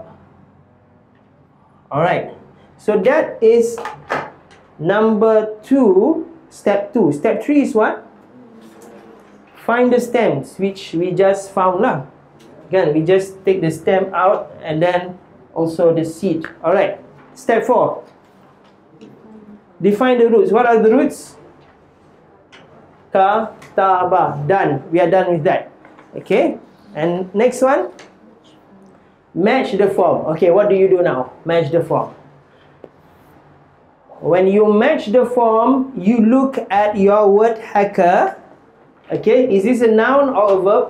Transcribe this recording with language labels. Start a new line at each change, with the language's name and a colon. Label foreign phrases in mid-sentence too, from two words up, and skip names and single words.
English: Alright. So that is number 2, step 2. Step 3 is what? Find the stems, which we just found lah. Again, we just take the stem out and then also the seed. Alright. Step 4. Define the roots. What are the roots? Ka, ta, ba. Done. We are done with that. Okay. And next one. Match the form. Okay, what do you do now? Match the form. When you match the form, you look at your word hacker. Okay, is this a noun or a verb?